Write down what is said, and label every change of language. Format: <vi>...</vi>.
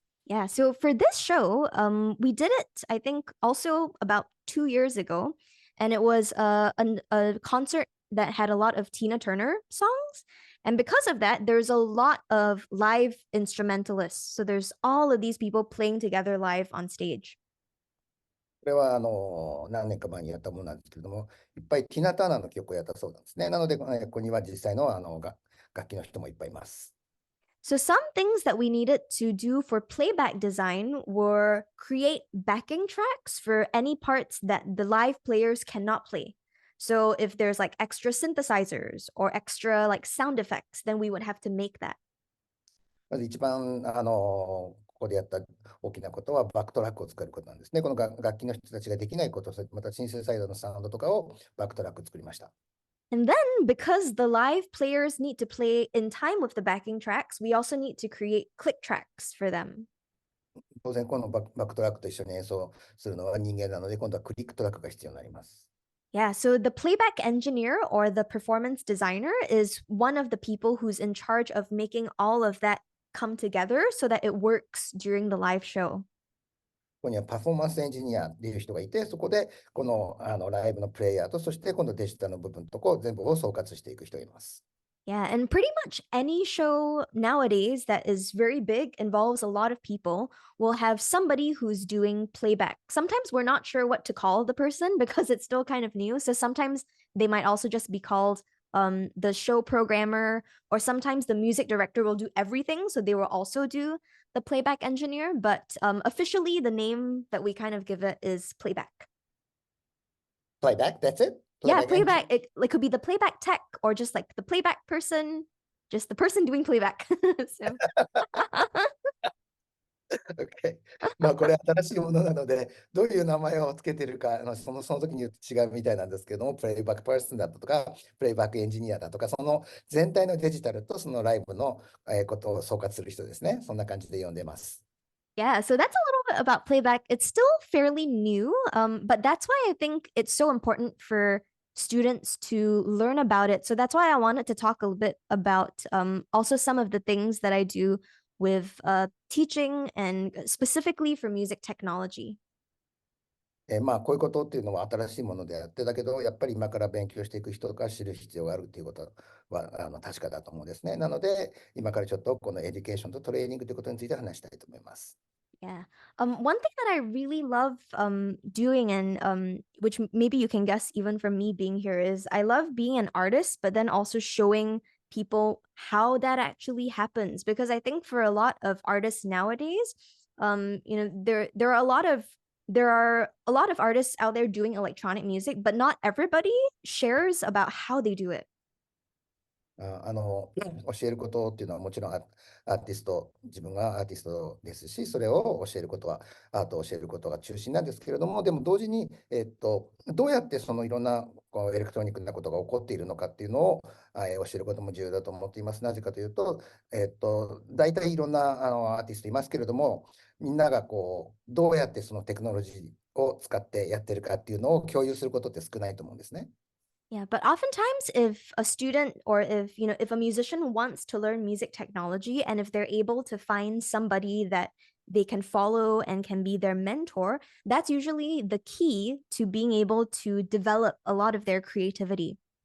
<en>Yeah, so for this show, we did it, I think, also about 2 years ago, and it was a concert that had a lot of Tina Turner songs. And because of that, there's a lot of live instrumentalists. So there's all of these people playing together live on stage.</en> <ja>これは何年か前にやったものなんですけれども、いっぱいティナ・ターナーの曲をやったそうなんですね。なので、ここには実際の楽器の人もいっぱいいます。</ja> <en>So some things that we needed to do for playback design were create backing tracks for any parts that the live players cannot play. So if there's like extra synthesizers or extra like sound effects, then we would have to make that.</en> <ja>まず一番ここでやった大きなことはバックトラックを作ることなんですね。この楽器の人たちができないこと、またシンセサイザーのサウンドとかをバックトラック作りました。</ja> <en>And then, because the live players need to play in time with the backing tracks, we also need to create click tracks for them.</en> <ja>当然、このバックトラックと一緒に演奏するのは人間なので、今度はクリックトラックが必要になります。</ja> <en>Yeah, so the playback engineer or the performance designer is one of the people who's in charge of making all of that come together so that it works during the live show.</en> <ja>ここにはパフォーマンスエンジニアっていう人がいて、そこでこのライブのプレイヤーと、そして今度デジタルの部分と全部を総括していく人がいます。</ja> <en>Yeah, and pretty much any show nowadays that is very big, involves a lot of people, will have somebody who's doing playback. Sometimes we're not sure what to call the person because it's still kind of new. So sometimes they might also just be called the show programmer, or sometimes the music director will do everything. So they will also do the playback engineer. But officially, the name that we kind of give it is playback. Playback, that's it? Yeah, playback. It could be the playback tech or just like the playback person, just the person doing playback. So. Okay.</en> <ja>まあこれ新しいものなので、どういう名前をつけてるか、その時によって違うみたいなんですけども、プレイバックパーソンだとか、プレイバックエンジニアだとか、その全体のデジタルとそのライブのことを総括する人ですね。そんな感じで呼んでます。</ja> <en>Yeah, so that's a little bit about playback. It's still fairly new, but that's why I think it's so important for students to learn about it. So that's why I wanted to talk a little bit about also some of the things that I do with teaching and specifically for music technology.</en> <ja>まあこういうことっていうのは新しいものであって、だけどやっぱり今から勉強していく人が知る必要があるっていうことは確かだと思うんですね。なので今からちょっとこのエデュケーションとトレーニングということについて話したいと思います。</ja> <en>Yeah. One thing that I really love doing, and which maybe you can guess even from me being here, is I love being an artist, but then also showing people how that actually happens. Because I think for a lot of artists nowadays, there are a lot of artists out there doing electronic music, but not everybody shares about how they do it.</en> <ja>教えることっていうのはもちろん自分がアーティストですし、それを教えることはアートを教えることが中心なんですけれども、でも同時に、どうやってそのいろんなエレクトロニックなことが起こっているのかっていうのを教えることも重要だと思っています。なぜかというと、大体いろんなアーティストいますけれども、みんながどうやってそのテクノロジーを使ってやってるかっていうのを共有することって少ないと思うんですね。</ja> <en>Yeah, but oftentimes if a student or if a musician wants to learn music technology, and if they're able to find somebody that they can follow and can be their mentor, that's usually the key to being able to develop a lot of their creativity.</en>